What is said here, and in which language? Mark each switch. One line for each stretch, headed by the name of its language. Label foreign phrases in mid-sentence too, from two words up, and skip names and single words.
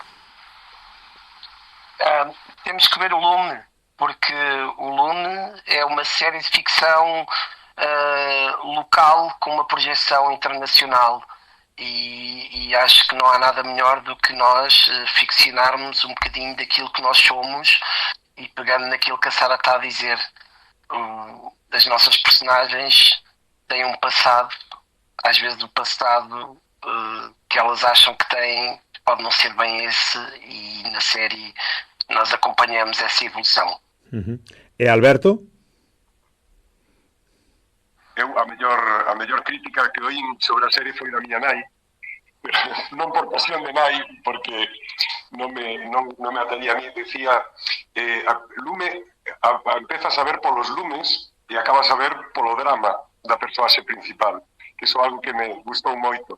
Portuguese: Temos que ver o Lume, porque o Lume é uma série de ficção local com uma projeção internacional e acho que não há nada melhor do que nós ficcionarmos um bocadinho daquilo que nós somos e pegando naquilo que a Sara está a dizer. As nossas personagens têm um passado, às vezes o passado que elas acham que têm pode não ser bem esse e na série nós acompanhamos essa evolução. E Alberto?
Galician: Eu a mellor crítica que oín sobre a serie foi da miña nai, non por pasión de nai, porque non me atendía a mí, decía Lume, empezas a ver polos lumes e acabas a ver polo drama da persoaxe principal, que iso é algo que me gustou moito.